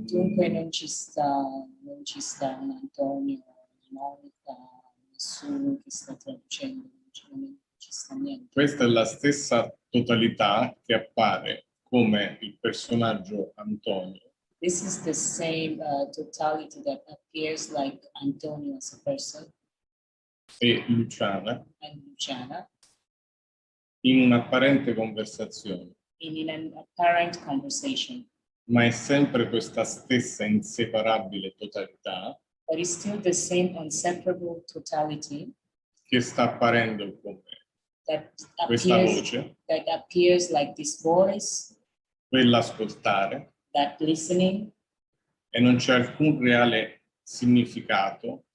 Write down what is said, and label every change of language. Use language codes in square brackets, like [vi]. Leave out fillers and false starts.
[it] Dunque non ci sta un Antonio, Monica, nessuno che sta traducendo, non ci sta niente. Questa è la stessa totalità che appare come il personaggio Antonio [en] This is the same totality that appears like Antonio as a person [it] e Luciana [en] and Luchana [it] in un'apparente conversazione, [en] in an apparent conversation. [it] ma è sempre questa stessa inseparabile totalità [en] but it's still the same unseparable totality [it] che sta apparendo come [en] that [it] questa [en] appears, [it] voce, [en] that appears like this voice, [it] quell'ascoltare, [en] that listening. [it] e non c'è alcun reale significato,